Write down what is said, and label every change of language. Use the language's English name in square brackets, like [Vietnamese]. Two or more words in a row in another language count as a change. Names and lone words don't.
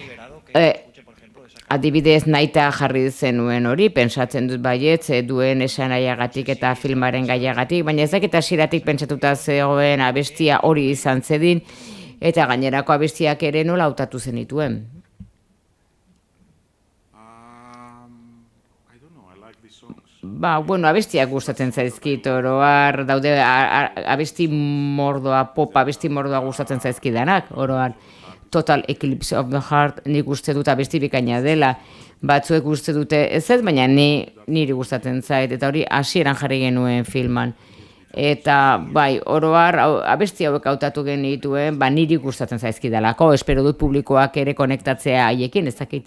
[Basque] adibidez nahita jarri zenuen hori, pentsatzen dut baietz, duen esanaiagatik eta filmaren gaiagatik, baina ez dakit hasieratik pentsatuta zegoen abestia hori izan zedin, eta gainerako abestiak ere nola hautatu zenituen. Abestiak gustatzen zaizkit, oroar, daude abesti mordoa, pop abesti mordoa gustatzen zaizkidanak, oroar. Total Eclipse of the Heart nik uste dut abesti bikaina dela, batzuek uste dute ez, baina niri gustatzen zait, eta hori hasieran jarri genuen filman. Eta bai, oroar, abesti hauek hautatu genituen, niri gustatzen zaizkidalako, espero dut publikoak ere konektatzea haiekin, ez dakit.